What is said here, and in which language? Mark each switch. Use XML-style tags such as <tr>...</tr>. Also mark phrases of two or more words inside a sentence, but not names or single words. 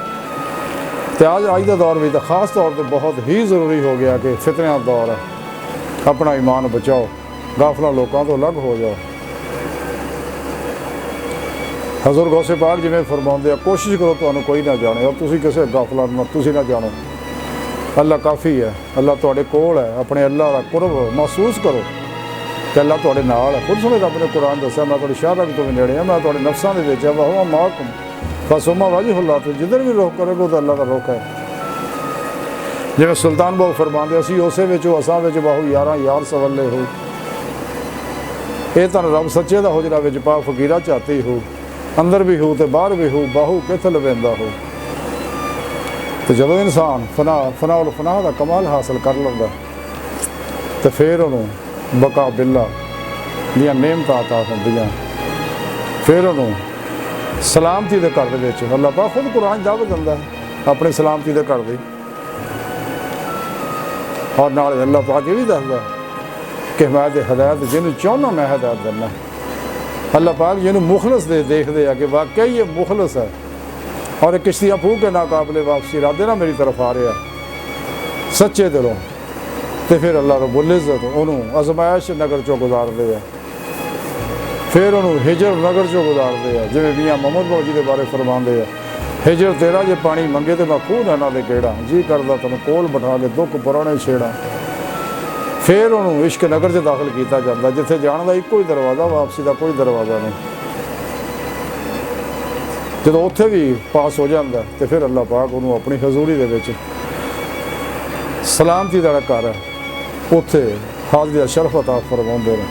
<pa>تو آج دا دور بھی تو خاص طور پہ بہت ہی ضروری ہو گیا کہ فتنہ دور ہے، اپنا ایمان بچاؤ، غافلاں لوگوں تو الگ ہو جاؤ۔ حضور غوث پاک جی میں فرماؤندے کوشش کرو تو انہوں کوئی نہ جانے، اور تسی کسے غافلاں تسی نہ جانو، اللہ کافی ہے، اللہ تواڈے کول ہے، اپنے اللہ کا قرب محسوس کرو کہ اللہ تواڈے نال ہے۔ خود سنے رب نے قرآن دسیا میں تواڈی شاہ تک تو بھی نیڑے ہاں، میں تواڈے نفساں دے وچ ہاں،</pa> <ar>وہو معکم فثم وجہ اللہ،</ar> <pa>تو جدھر بھی رخ کرے گا تو اللہ کا رخ ہے۔ جی سلطان بہو فرماندے اسی اسے وچ اساں وچ باہو یاراں یار سولے ہو، اے تن رب سچے دا حجرا وچ پا فقیرہ چاہتی ہو، اندر بھی ہو تے باہر بھی ہو، باہو کت لویندا ہو۔ تو جب انسان</pa> <ar>فنا الفنا</ar> <pa>دا کمال حاصل کر لیندا تو پھر انہوں</pa> <ar>بقا باللہ</ar> <pa>دیاں نعمتاں عطا ہوندیاں، پھر انہوں سلامتی دے گھر دے وچ اللہ پاک خود قرآن دعوت دیندا ہے اپنے سلامتی دے گھر دی، اور نال اللہ پاک یہ بھی دسدا کہ میں تے ہدایت جنوں چاہنا میں ہدایت دینا۔ اللہ پاک جنوں مخلص دے دیکھ دے کہ واقعی یہ مخلص ہے اور یہ کشتیاں پھونک کے ناقابل واپسی ارادے نہ میری طرف آ رہا سچے دلوں، تو پھر اللہ رب العزت انہوں آزمائش نگر چو گزار دے ہے، پھر انہوں ہجر نگر چو گزار دے ہے، جی میاں محمد بابا جی دے بارے فرمان دے ہے ہجر تیرا جے پانی منگے تو میں خود نہ دے کیڑا، جی کردا تنوں کول بٹھا کے دکھ پرانے چھیڑا۔ پھر انہوں عشق نگر سے داخل کیتا جاتا جتھے جان دا ایک کوئی دروازہ، واپسی دا کوئی دروازہ نہیں۔ جب اتنے بھی پاس ہو جاتا تو پھر اللہ پاک انہوں اپنی حضوری دے وچ سلامتی دا گھر ہے اتنے حاضری شرف عطا فرماؤندے نے،</pa>